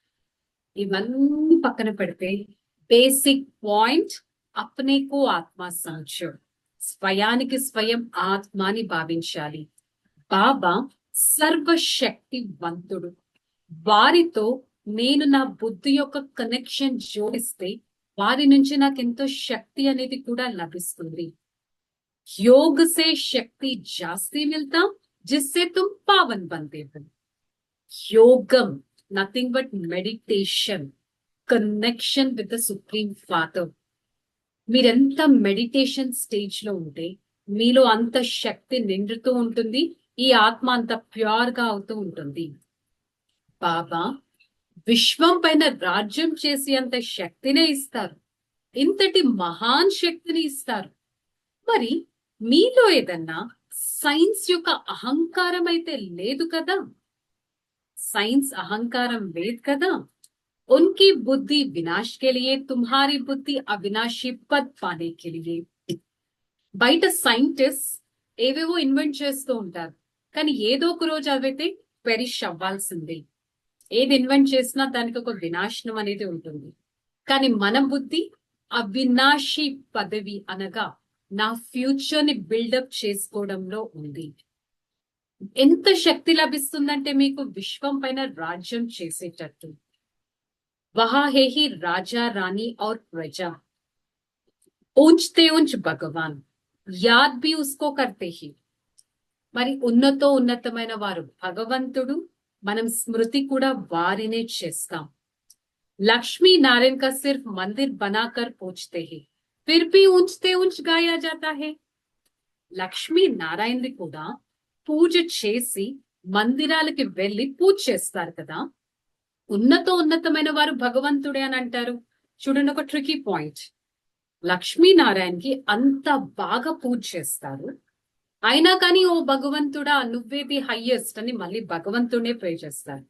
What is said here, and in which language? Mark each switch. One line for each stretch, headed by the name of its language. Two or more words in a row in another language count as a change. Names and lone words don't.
Telugu: ఇవన్నీ పక్కన పెడితే
English: basic point
Hindi: अपने को आत्मा समझो,
Telugu: స్వయానికి స్వయం ఆత్మాని భావించాలి. బాబా సర్వశక్తివంతుడు. వారితో నేను నా బుద్ధి యొక్క కనెక్షన్ జోడిస్తే వారి నుంచి నాకు ఎంతో శక్తి అనేది కూడా లభిస్తుంది.
Hindi: योग से शक्ति जास्ती मिलता जिससे तुम पावन बनते हो.
English: योगम nothing but meditation, connection with the supreme father.
Telugu: మీరెంత
English: meditation stage
Telugu: లో ఉంటే మీలో అంత శక్తి నిండుతూ ఉంటుంది. ఈ ఆత్మ అంత ప్యూర్ గా అవుతూ ఉంటుంది. బాబా విశ్వం పైన రాజ్యం చేసి అంత శక్తినే ఇస్తారు, ఇంతటి మహాన్ శక్తిని ఇస్తారు. మరి మీలో ఏదన్నా సైన్స్ యొక్క అహంకారం అయితే లేదు కదా? సైన్స్ అహంకారం లేదు కదా?
Hindi: उनकी बुद्धि विनाश के लिए, तुम्हारी बुद्धि अविनाशी पद पाने के लिए.
Telugu: బయట సైంటిస్ట్ ఏవేవో ఇన్వెంట్ చేస్తూ ఉంటారు, కానీ ఏదో ఒక రోజు అవైతే పెరిష్ అవ్వాల్సిందే. ఏది ఇన్వెంట్ చేసినా దానికి ఒక వినాశనం అనేది ఉంటుంది. కానీ మన బుద్ధి అవినాశి పదవి అనగా నా ఫ్యూచర్ ని బిల్డప్ చేసుకోవడంలో ఉంది. ఎంత శక్తి లభిస్తుందంటే మీకు విశ్వం పైన రాజ్యం చేసేటట్టు.
Hindi: वहां है ही राजा रानी और प्रजा, ऊंचते ऊंच भगवान, याद भी उसको करते ही.
Telugu: మరి ఉన్నతమైన వారు భగవంతుడు, మనం స్మృతి కూడా వారినే చేస్తాం.
Hindi: లక్ష్మీ నారాయణ का सिर्फ मंदिर बनाकर पूजते हैं, फिर भी ऊंचते ऊंच गाया जाता है.
Telugu: లక్ష్మీ నారాయణది కూడా పూజ చేసి మందిరాలకి వెళ్లి పూజ చేస్తారు కదా. ఉన్నతమైన వారు భగవంతుడే అని అంటారు. చూడండి, ఒక
English: tricky point.
Telugu: లక్ష్మీనారాయణకి అంత బాగా పూజ చేస్తారు, అయినా కానీ ఓ భగవంతుడా నువ్వేది హైయెస్ట్ అని మళ్ళీ భగవంతుడే ప్రే చేస్తారు.